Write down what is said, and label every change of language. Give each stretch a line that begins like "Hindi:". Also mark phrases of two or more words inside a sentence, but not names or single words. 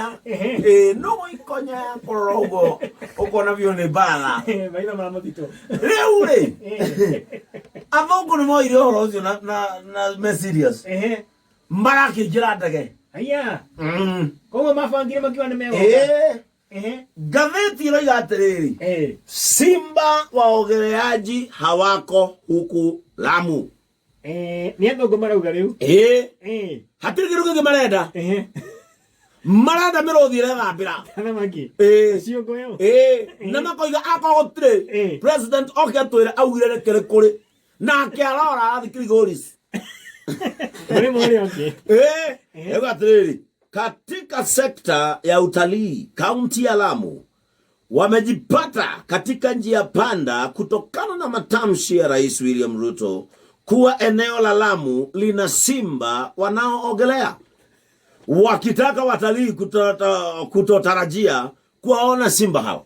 Kikuyu: Nũgũ Ikonya kũrora ũguo ũkona biũ nĩ baratha. Maitho ma mũtitũ. Rĩu rĩ, athũngũ nĩ moire ũhoro ũcio na me serious. Marakĩingĩra ndege. Aya. Koguo mabangire makiwa nĩ megũka. Gazeti ĩroiga atĩrĩrĩ.
Swahili: Simba waogeleaji hawako huku Lamu.
Kikuyu: Nĩ athũngũ marauga rĩu. Hatirĩ kĩndũ kĩngĩ marenda. Marenda mĩrũthi ĩrethambĩra. Thamaki. Ciongoyo. Na makoiga akorwo gũtirĩ president oke atwĩre augire rekere kũrĩ. Nake arora athikiri goris.
Swahili: Katika sekta ya utalii kaunti ya Lamu wamejipata katika njia panda kutokana na matamshi ya Rais William Ruto kuwa eneo la Lamu lina simba wanaoogelea, wakitaka watalii kutotarajia kuwaona simba hao.